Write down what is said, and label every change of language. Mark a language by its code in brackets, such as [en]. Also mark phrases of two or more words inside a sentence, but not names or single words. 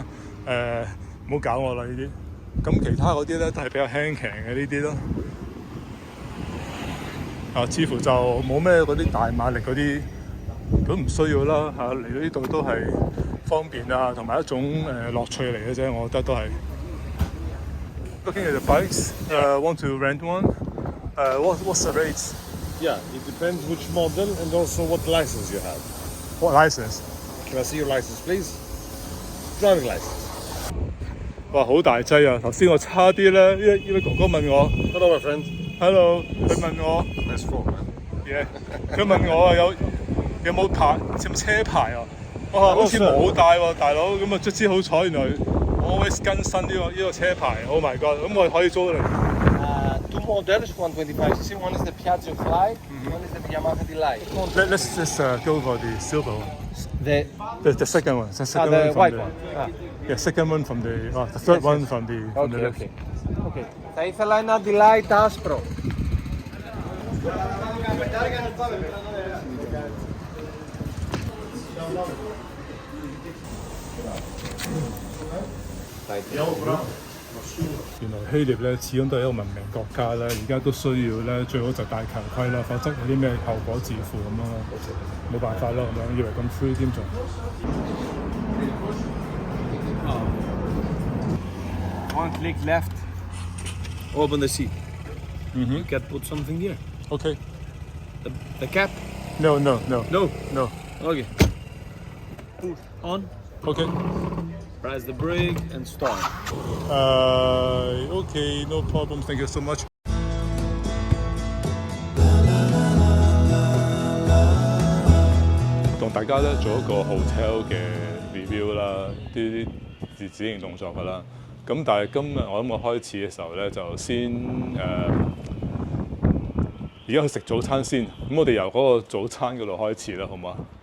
[yue] 唔好搞我啦呢啲，咁其他嗰啲咧都係比較輕騎嘅呢啲咯。似乎就冇咩嗰啲大馬力嗰啲都唔需要啦。嚟到呢度都係方便啊，同埋一種樂趣嚟嘅啫。我覺得都係。 [en] Looking at the bikes, want to rent one? What's the rates? Yeah, it depends which model and also what license you have. What license? Can I see your license, please? Driving license. [yue] 哇，好大劑啊！頭先我差啲咧，呢位哥哥問我 [en] Hello, my friend. ，Hello， [yue] 佢問我 [en] Nice phone, man. [yue] 嘢，佢問我啊有冇牌，有冇車牌啊？我話好似冇帶喎，大佬。咁啊，卒之好彩，原來我 always 更新呢個車牌。 [en] Oh my god！ [yue] 咁我可以租嚟。 [en] Two models, 125cc. One is the Piaggio Fly, one is the Yamaha Delight. Let's just go for the silver one. The second one. The second the one from white the, one. Yeah, second one from the third one from the left. [el] Okay. Θα ήθελα ένα Delight άσπρο. [yue] 原來希臘咧始終都係一個文明國家咧，而家都需要咧最好就戴頭盔啦，否則有啲咩後果自負咁樣咯，冇辦法咯咁樣，以為咁 free 添仲。 [en] One click left. Open the seat. You can put something here. Okay. The cap? No. No. No. Okay. Push on. Okay. Press the brake and start. Okay, no problem. Thank you so much. [yue] 同大家咧做一個 hotel 嘅 review 啦，啲指型動作㗎啦。咁但係今日我諗我開始嘅時候咧，就先而家去食早餐先。咁我哋由嗰個早餐嗰度開始啦，好嗎？